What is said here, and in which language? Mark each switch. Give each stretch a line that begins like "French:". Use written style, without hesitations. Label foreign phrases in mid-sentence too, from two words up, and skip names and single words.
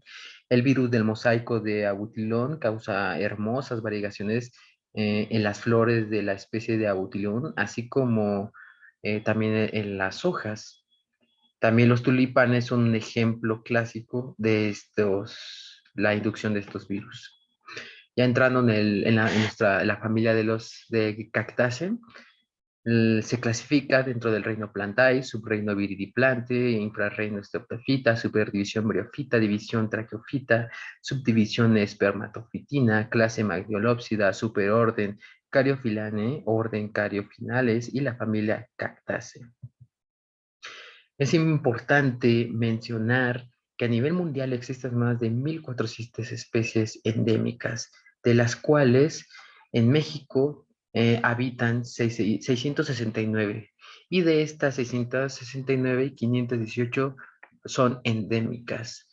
Spanish: El virus del mosaico de abutilón causa hermosas variegaciones en las flores de la especie de abutilón, así como también en las hojas. También los tulipanes son un ejemplo clásico de la inducción de estos virus. Ya entrando en la familia de los de Cactaceae, se clasifica dentro del reino Plantae, subreino Viridiplante, infrarreino Streptofita, superdivisión Bryophyta, división Tracheophyta, subdivisión Spermatofitina, clase Magdiolopsida, superorden Caryophyllanae, orden Caryophyllales y la familia Cactaceae. Es importante mencionar que a nivel mundial existen más de 1,400 especies endémicas, de las cuales en México habitan 669, y de estas 669, 518 son endémicas.